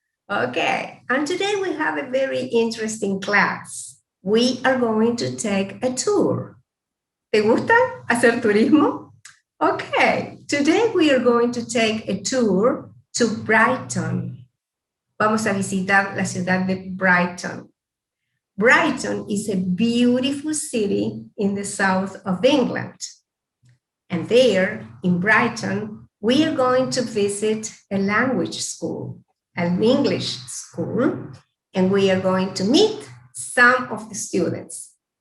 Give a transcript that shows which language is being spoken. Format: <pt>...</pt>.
<en>Okay, and today we have a very interesting class. We are going to take a tour.</en> <es>¿Te gusta hacer turismo?</es> <en>Okay, today we are going to take a tour to Brighton.</en> <es>Vamos a visitar la ciudad de Brighton.</es> <en>Brighton is a beautiful city in the south of England. And there, in Brighton, we are going to visit a language school, an English school, and we are going to meet some of the students.</en>